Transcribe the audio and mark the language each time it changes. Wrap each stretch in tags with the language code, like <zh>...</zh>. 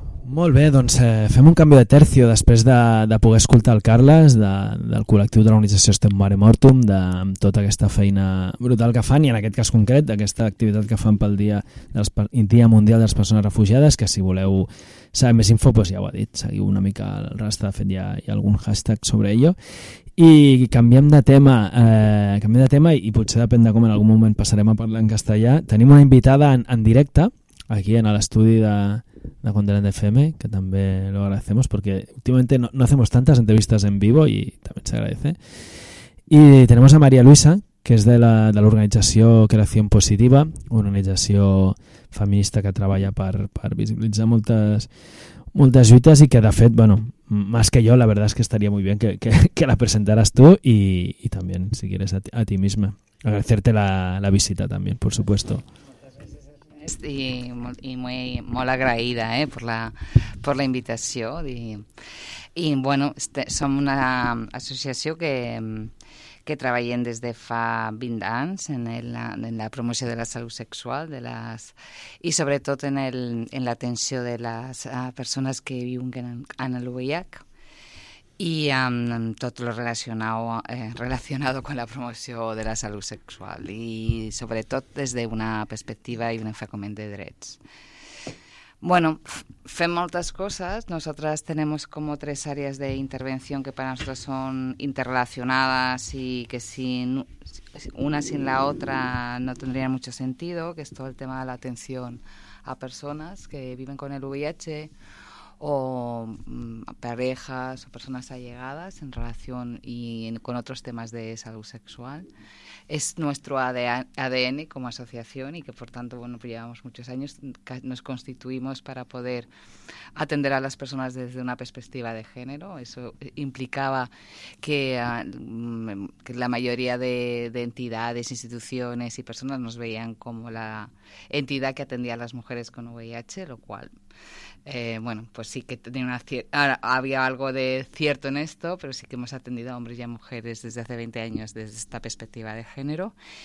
<ca>Molt bé, doncs fem un canvi de tercio després de poder escoltar el Carles del col·lectiu de l'organització Estem Mare Mortum, amb tota aquesta feina brutal que fan i en aquest cas concret d'aquesta activitat que fan pel Dia Mundial de les Persones Refugiades, que si voleu saber més info, doncs ja ho ha dit, seguiu una mica el rastre, de fet hi ha algun hashtag</ca> <es>sobre ello.</es> <ca>I canviem de tema i potser depèn de com en algun moment passarem a parlar en castellà. Tenim una invitada en directe aquí en l'estudi de Condelen FM, que també</ca> <es>lo agradecemos porque últimamente no hacemos tantas entrevistas en vivo y también se agradece. Y tenemos a María Luisa, que es de la organización Creación Positiva, una organización feminista que trabaja para visibilizar muchas</es> <ca>lluitas</ca> <es>y que</es> <ca>de fet,</ca> <es>bueno, más que yo, la verdad es que estaría muy bien que la presentaras tú y también, si quieres, a ti misma. Agradecerte la visita también, por supuesto.</es> <ca>I molt agraïda per la invitació. I bueno, som una associació que treballem des de fa 20 anys en la promoció de la salut sexual i sobretot en l'atenció de les persones que viuen en el VIH i amb tot el relacionat amb la promoció de la salut sexual i sobretot des d'una perspectiva i un enfocament de drets. Bueno, fem moltes coses. Nosaltres tenim com tres àrees d'intervenció que per a nosaltres són interrelacionades i que si una</ca> <es>sin la otra</es> <ca>no tindria molt sentit, que és tot el tema de l'atenció a persones que viuen amb el VIH o parejas o persones allegades en relació i amb altres temes de salut sexual.</ca> <es>És nuestro ADN</es> <ca>com a associació i que, per tant,</ca> <es>bueno, llevamos muchos años, nos constituimos para poder atender a las personas desde una perspectiva de género. Eso implicaba que la mayoría de entidades, instituciones y personas nos veían como la entidad que atendía a las mujeres con VIH, lo cual, bueno, pues sí que tenía una había algo de cierto en esto, pero sí que hemos atendido a hombres y a mujeres desde hace 20 años desde esta perspectiva de género.</es>